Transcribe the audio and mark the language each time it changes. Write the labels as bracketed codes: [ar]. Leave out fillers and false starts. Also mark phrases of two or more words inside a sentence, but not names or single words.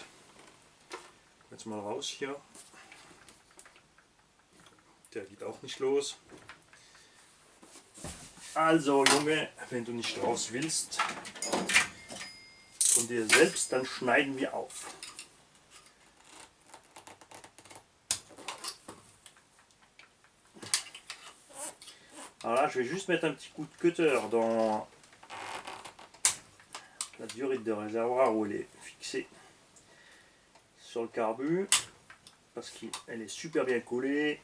[de] Jetzt mal raus hier. Der geht auch nicht los. Also Junge, wenn du nicht raus willst von dir selbst, dann schneiden wir auf. [fr] Alors là, je vais juste mettre un petit coup de cutter dans la durite de réservoir où elle est fixée sur le carbu, parce qu'elle est super bien collée.